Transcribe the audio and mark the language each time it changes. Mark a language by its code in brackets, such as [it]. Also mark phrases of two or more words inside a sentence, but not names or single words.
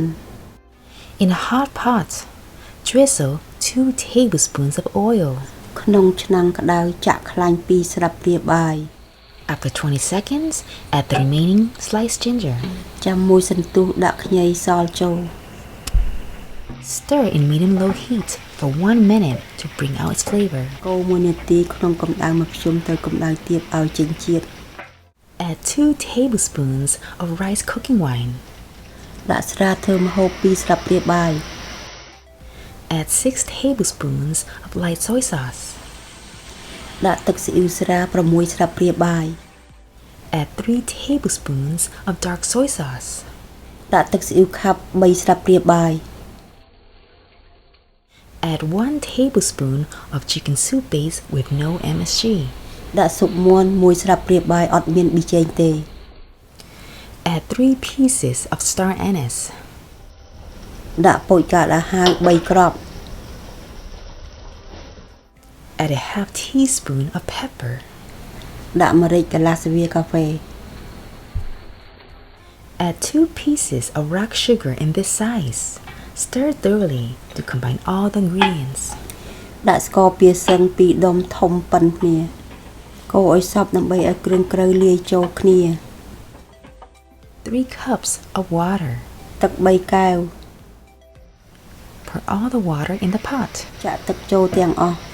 [en] In a hot pot, drizzle 2 tablespoons of oil. [km] ក្នុងឆ្នាំងក្តៅចាក់ខ្លាញ់2ស្លាបព្រាបាយ [en] After 20 seconds, add the remaining sliced ginger. [km] ចាំមួយសន្ទុះដាក់ខ្ញីសល់ចូល [en] Stir in medium-low heat for 1 minute to bring out its flavor. [km] កូរ1នាទីក្នុងកម្ដៅមធ្យមទៅកម្ដៅទាបឲ្យចេញជាតិ [en] Add 2 tablespoons of rice cooking wine. [km] ដាក់ស្រាធ្វើម្ហូប2ស្លាបព្រាបាយ [en] Add 6 tablespoons of light soy sauce. [km] ដាក់ទឹកស៊ីអ៊ីវស្រា6ស្លាបព្រាបាយ [en] Add 3 tablespoons of dark soy sauce. [km] ដាក់ទឹកស៊ីអ៊ីវខាប់3ស្លាបព្រាបាយ [en] Add 1 tablespoon of chicken soup base with no MSG. [km] ដាក់ស៊ុបមាន់1ស្លាបព្រាបាយអត់មានប៊ីចេងទេ [en] Add 3 pieces of star anise. [km] ដាក់ពោចកាត់អាហារ3គ្រាប់ [en] Add a half teaspoon of pepper. [km] ដាក់ម្រេចកន្លះស្វាកាហ្វេ [en] Add 2 pieces of rock sugar in this size. Stir thoroughly to combine all the ingredients. [km] ដាក់ស្ករពាសឹង2ដុំធំប៉ុនគ្នាកូរឲ្យសព្វដើម្បីឲ្យគ្រឿងក្រៅលាយចូលគ្នា [en] 3 cups of water. [km] ទឹក3កែវ [en] Pour all the water in the pot. [km] ចាក់ទឹកចូលទាំងអស់